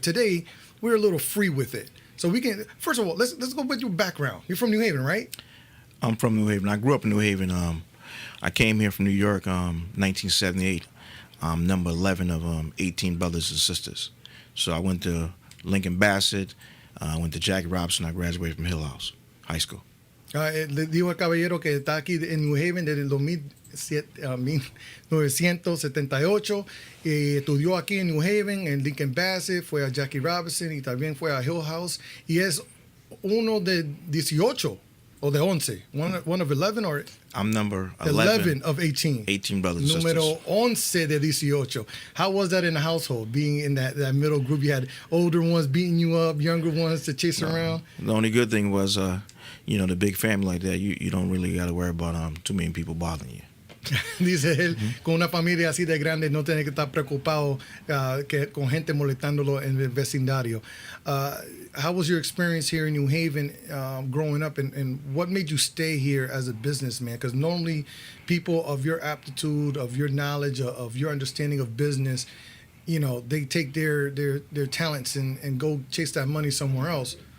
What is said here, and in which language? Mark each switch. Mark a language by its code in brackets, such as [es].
[en] Today, we're a little free with it. So we can, first of all, let's go with your background. You're from New Haven, right? I'm from New Haven. I grew up in New Haven. I came here from New York 1978. Number 11 of 18 brothers and sisters. So I went to Lincoln Bassett, I went to Jackie Robinson, I graduated from Hill House High School. [es] Le dijo al caballero que está aquí en New Haven desde el 1978, estudió aquí en New Haven, en Lincoln Bassett, fue a Jackie Robinson y también fue a Hill House, y es uno de 18 o de 11, [en] one of 11 or... I'm number 11 of 18. 18 brothers and [es] Número [en] sisters. [es] 11 de 18. [en] How was that in the household, being in that middle group? You had older ones beating you up, younger ones to chase around? The only good thing was, the big family like that, you don't really got to worry about too many people bothering you. [es] Dice él, con una familia así de grande no tiene que estar preocupado con gente molestándolo en el vecindario. [en] How was your experience here in New Haven growing up, and what made you stay here as a businessman? Because normally people of your aptitude, of your knowledge, of your understanding of business, they take their talents and go chase that money somewhere else.